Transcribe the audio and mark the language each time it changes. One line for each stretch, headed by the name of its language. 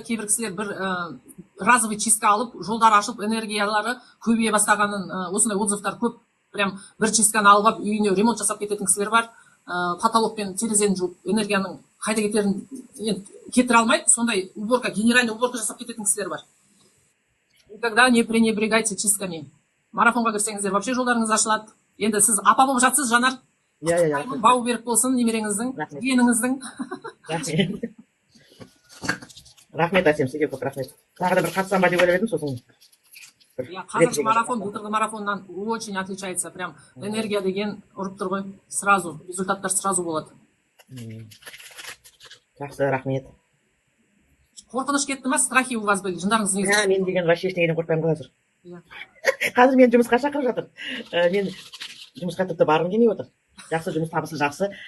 Kazakh: Кейбір кісілер бір
Russian: разовый чистка
Kazakh: алып, жолдар ашып, энергиялары көбейе бастағанын, осындай отзывтар көп. Прям бір чистканы алып, үйіне ремонт жасап кететін кісілер бар. Потолок пен терезені жуып, энергияның қайда кетерін кетіре алмайды. Сондай уборка,
Russian: генеральный уборка
Kazakh: жасап кететін кісілер бар.
Russian: Никогда не пренебрегайте чистками.
Kazakh: Марафонға кірсеңіздер,
Russian: вообще
Kazakh: жолдарыңыз ашылады. Енді сіз апа болып жатсыз, Жанар. Бау берік болсын немереңіздің, жиеніңіздің. Рахмет, Асем, сізге көп рахмет. Тағы да бір қатысам ба деп ойлап едім, сосын. Қазіргі марафон, былтырғы марафоннан
Russian: очень отличается.
Kazakh: Прям энергия деген ұрып тұр ғой.
Russian: Сразу,
Kazakh: результаттар сразу болады. Жақсы, рахмет. Қорқыныш кетті ма?
Russian: Страхи у вас были?
Kazakh: Жындарыңыз не? Мен деген
Russian: вообще
Kazakh: ештеңеден қорқпаймын қазір. Қазір мен жұмысқа шақырып жатыр. Мен жұмысқа тіпті барғым келмей отыр. Жақсы жұмыс, табысы жақсы.